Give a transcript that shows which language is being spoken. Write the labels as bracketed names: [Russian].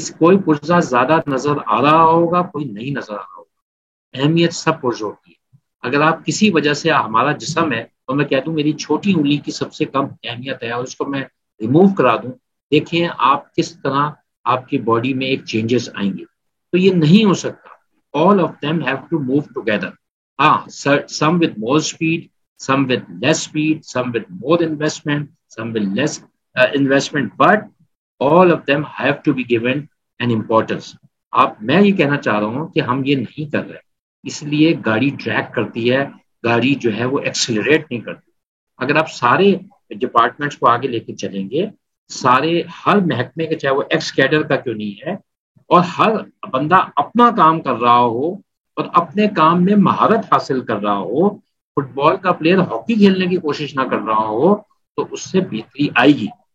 [Urdu] کوئی پرزا زیادہ نظر آ رہا ہوگا, کوئی نہیں نظر آ رہا ہوگا. اہمیت سب پرزوں کی ہے. اگر آپ کسی وجہ سے, ہمارا جسم ہے اور میں کہہ دوں میری چھوٹی انگلی کی سب سے کم اہمیت ہے اور اس کو میں ریموو کرا دوں, دیکھیں آپ کس طرح آپ کی باڈی میں ایک چینجز آئیں گے. تو یہ نہیں ہو سکتا. [English] All of them have to move together. Some with more speed, some with less speed, some with more investment, some with less investment, but all of them have to be given an importance. [Urdu] میں یہ کہنا چاہ رہا ہوں کہ ہم یہ نہیں کر رہے, اس لیے گاڑی ٹریک کرتی ہے, گاڑی جو ہے وہ ایکسلریٹ نہیں کرتی. اگر آپ سارے ڈپارٹمنٹس کو آگے لے کے چلیں گے, سارے ہر محکمے کے, چاہے وہ ایکس کیڈر کا کیوں نہیں ہے, اور ہر بندہ اپنا کام کر رہا ہو اور اپنے کام میں مہارت حاصل کر رہا ہو, فٹ بال کا پلیئر ہاکی کھیلنے کی کوشش نہ کر رہا ہو, تو اس سے بہتری آئے گی.